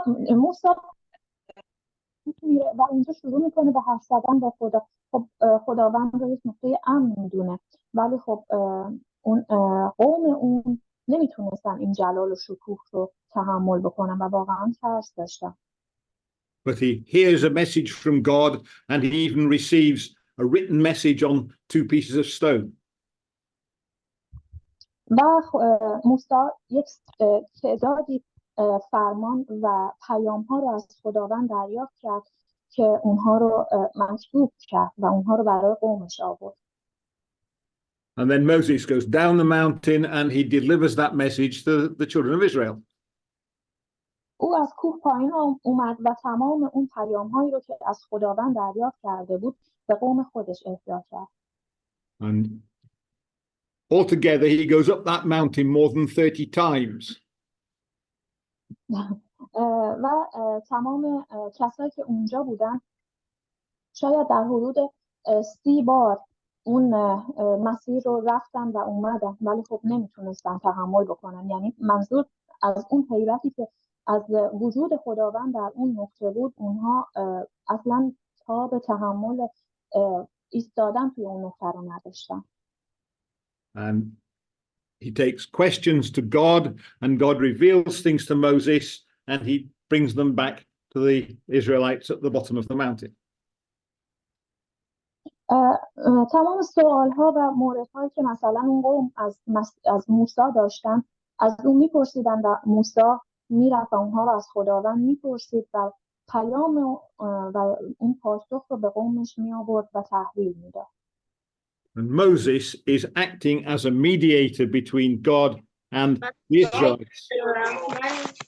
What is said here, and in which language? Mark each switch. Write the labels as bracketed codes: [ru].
[fa] موسی میره و اینجا شروع میکنه به حرف زدن با خدا. خب خداوند رو یک نقطه امن میدونه، ولی خب اون قوم اون نمیتونستن این جلال و شکوه رو تحمل بکنن و واقعا ترس داشتن. [en] But he hears a message from God and he even receives a written message on 2 pieces of stone. [fa] و موسی یک تعدادی فرمان و پیام ها رو از خداوند دریافت کرد که اونها رو مکتوب کرد و اونها رو برای قومش آورد. [en] And then Moses goes down the mountain and he delivers that message to the children of Israel. [fa] او از کوه پایین اومد و تمام اون پیام هایی رو که از خداوند دریافت کرده بود به قوم خودش اهدا کرد. [en] And altogether he goes up that mountain more than 30 times. [fa] و تمام کسایی که اونجا بودن شاید در حدود 30 بار اون مسیر رو رفتن و اومدن، ولی خب نمیتونستن تحمل بکنن. یعنی منظور از اون حیرتی که از وجود خداوند در اون نقطه بود، اونها اصلا تا به تحمل ایستادن توی اون نقطه رو نداشتن. [en] And he takes questions to God and God reveals things to Moses and he brings them back to the Israelites at the bottom of the mountain. [fa] تمام سوال‌ها و موردهایی که مثلا اون قوم از موسی داشتن از اون میپرسیدن و موسی میرفت و اونها رو از خداوند میپرسید و پیام و اون پاسخ رو به قومش میآورد و تحویل میداد. [en] And Moses is acting as a mediator between God and the Israelites.